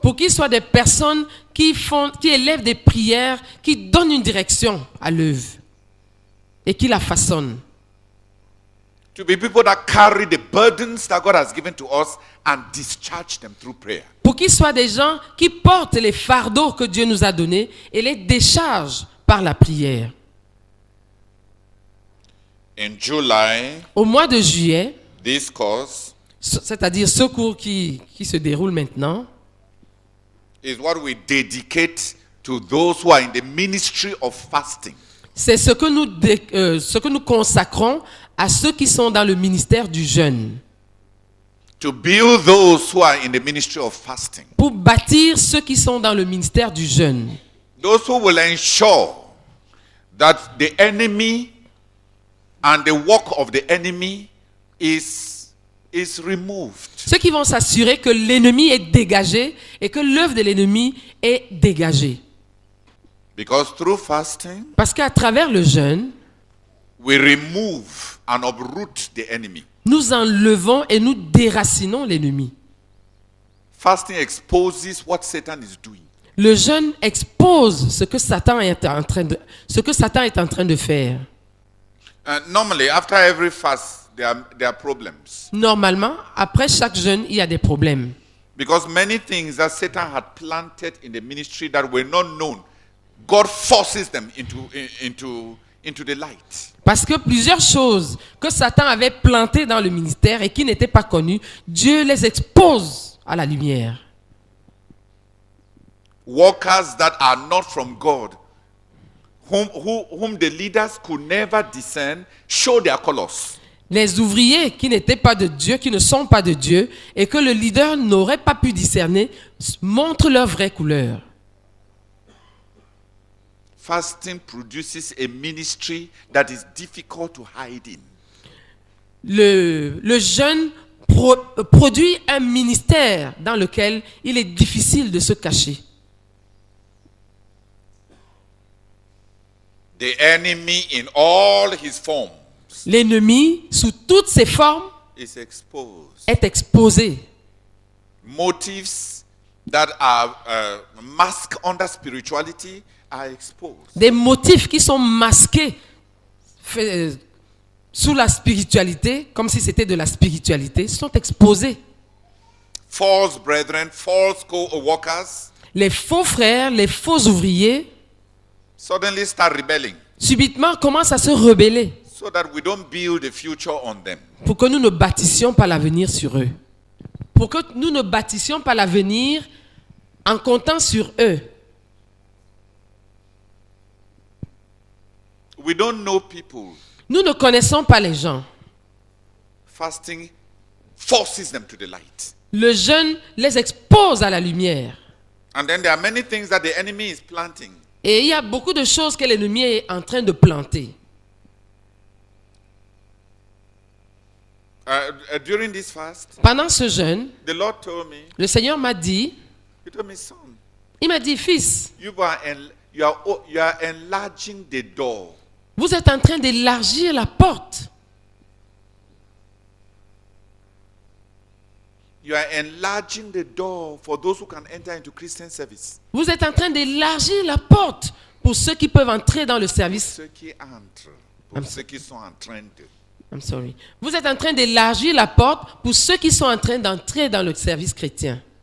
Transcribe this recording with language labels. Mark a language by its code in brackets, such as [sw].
[fr] Pour qu'ils soient des personnes qui élèvent des prières, qui donnent une direction à l'œuvre et qui la façonnent. [en] To be people that carry the burdens that God has given to us and discharge them through prayer. [fr] Pour qu'ils soient des gens qui portent les fardeaux que Dieu nous a donnés et les déchargent par la prière. [en] In July, [fr] Au mois de juillet, [en] this course [fr] c'est-à-dire ce cours qui se déroule maintenant, [en] is what we dedicate to those who are in the ministry of fasting. [fr] c'est ce que nous consacrons à ceux qui sont dans le ministère du jeûne. [en] to build those who are in the ministry of fasting. [fr] pour bâtir ceux qui sont dans le ministère du jeûne. [en] Those who will ensure that the enemy and the work of the enemy is removed. [fr] Ceux qui vont s'assurer que l'ennemi est dégagé et que l'œuvre de l'ennemi est dégagée. [en] Because through fasting, [fr] Parce qu'à travers le jeûne, [en] we remove and uproot the enemy. [fr] nous enlevons et nous déracinons l'ennemi. [en] Fasting exposes what Satan is doing. [fr] Le jeûne expose ce que Satan est en train de faire. [en] Normally, after every fast, there are problems. [fr] Normalement, après chaque jeûne, il y a des problèmes. [en] Because many things that Satan had planted in the ministry that were not known, God forces them into the light. [fr] Parce que plusieurs choses que Satan avait plantées dans le ministère et qui n'étaient pas connues, Dieu les expose à la lumière. [en] Workers that are not from God, whom the leaders could never discern, show their colors. [fr] Les ouvriers qui n'étaient pas de Dieu, qui ne sont pas de Dieu, et que le leader n'aurait pas pu discerner, montrent leur vraie couleur. [en] Fasting produces a ministry that is difficult to hide in. [fr] Le jeûne produit un ministère dans lequel il est difficile de se cacher. [en] The enemy in all his forms [fr] L'ennemi, sous toutes ses formes, [en] is exposed. [fr] est exposé. [en] Motives that are masked under spirituality are exposed. [fr] Des motifs qui sont masqués sous la spiritualité, comme si c'était de la spiritualité, sont exposés. [en] False brethren, false co-workers [fr] Les faux frères, les faux ouvriers, [en] suddenly start rebelling [fr] subitement commencent à se rebeller [en] so that we don't build a future on them. [fr] pour que nous ne bâtissions pas l'avenir sur eux. Pour que nous ne bâtissions pas l'avenir en comptant sur eux. [en] We don't know people. [fr] Nous ne connaissons pas les gens. [en] Fasting forces them to the light. [fr] Le jeûne les expose à la lumière. [en] And then there are many things that the enemy is planting. [fr] Et il y a beaucoup de choses que l'ennemi est en train de planter. [en] During this fast, [fr] Pendant ce jeûne, [en] the Lord told me, [fr] le Seigneur m'a dit, [en] son, [fr] il m'a dit, fils, [en] you are enlarging the door. [fr] vous êtes en train d'élargir la porte. [en] You are enlarging the door for those who can enter into Christian service. [fr] Vous êtes en train d'élargir la porte pour ceux qui peuvent entrer dans le service. Ceux qui entrent, pour ceux qui sont en train de. [en] I'm sorry. [fr] Vous êtes en train d'élargir la porte pour ceux qui sont en train d'entrer dans le service chrétien.